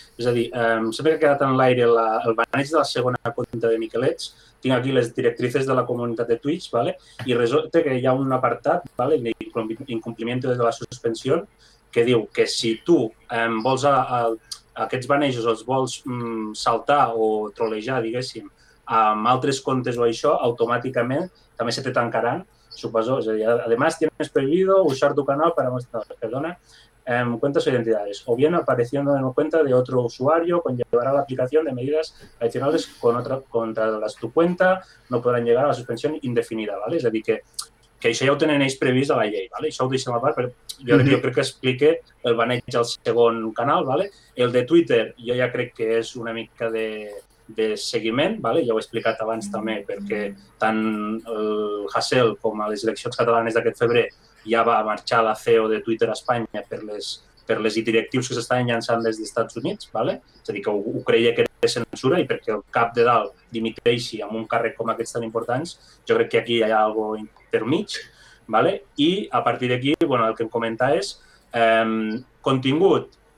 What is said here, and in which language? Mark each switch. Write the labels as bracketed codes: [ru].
[ca] És a dir, sempre que ha quedat en l'aire el baneig de la segona compte de Miquelets, tinc aquí les directrices de la comunitat de Twitch, i resulta que hi ha un apartat, [es] incomplimiento [ca] de la suspensió, que diu que si tu vols aquests banejos els vols saltar o trolejar, diguéssim, amb altres comptes o això, automàticament també se te tancaran, suposo. [es] Es decir, además tienes prohibido usar tu canal para mostrar, cuentas o identidades, o bien apareciendo en la cuenta de otro usuario, conllevará la aplicación de medidas adicionales contra tu cuenta, no podran llegar a la suspensió indefinida, ¿vale? [ca] És a dir, que això ja ho tenen ells previst a la llei, ¿vale? Això ho deixem a part, però jo crec que explique el baneig al segon canal, ¿vale? El de Twitter jo ja crec que és una mica de seguiment, ja ho he explicat abans també, perquè tant el Hasél com a les eleccions catalanes d'aquest febrer ja va marxar la CEO de Twitter a Espanya per les directius que s'estaven llançant des dels Estats Units, és a dir, que ho creia que era censura i perquè el cap de dalt dimiteixi amb un càrrec com aquests tan importants, jo crec que aquí hi ha alguna cosa intermig, i a partir d'aquí, el que em comenta és contingut.